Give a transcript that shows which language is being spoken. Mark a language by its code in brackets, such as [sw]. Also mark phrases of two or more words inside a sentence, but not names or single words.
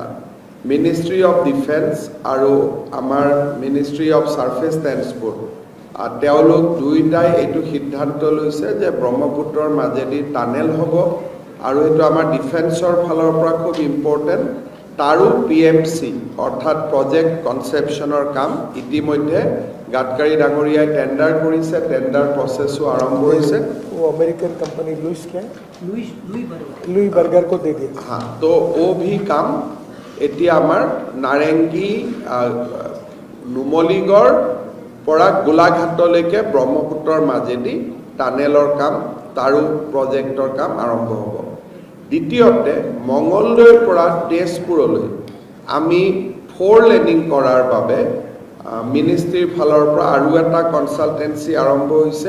[en] Ministry of Defence [as] আৰু আমাৰ [en] Ministry of Surface Transport [as] তেওঁলোক দুয়োটাই এইটো সিদ্ধান্ত লৈছে যে ব্ৰহ্মপুত্ৰৰ মাজেদি টানেল হ'ব আৰু এইটো আমাৰ ডিফেন্সৰ ফালৰ পৰা খুব ইম্পৰ্টেণ্ট। তাৰো PMC অৰ্থাৎ প্ৰজেক্ট কনচেপশ্যনৰ কাম ইতিমধ্যে গাডকাৰী ডাঙৰীয়াই টেণ্ডাৰ কৰিছে, টেণ্ডাৰ প্ৰচেছো আৰম্ভ হৈছে। [hi] वो अमेरिकन कंपनी लुइस क्या है, लुई बर्गर को दे दिया। हाँ, तो वो भी काम [as] এতিয়া আমাৰ নাৰেংগী নুমলীগড় পৰা গোলাঘাটলৈকে ব্ৰহ্মপুত্ৰৰ মাজেদি টানেলৰ কাম তাৰো প্ৰজেক্টৰ কাম আৰম্ভ হ'ব। দ্বিতীয়তে মঙলদৈৰ পৰা তেজপুৰলৈ আমি 4 লেনিং কৰাৰ বাবে মিনিষ্ট্ৰীৰ ফালৰ পৰা আৰু এটা কনচালটেঞ্চি আৰম্ভ হৈছে।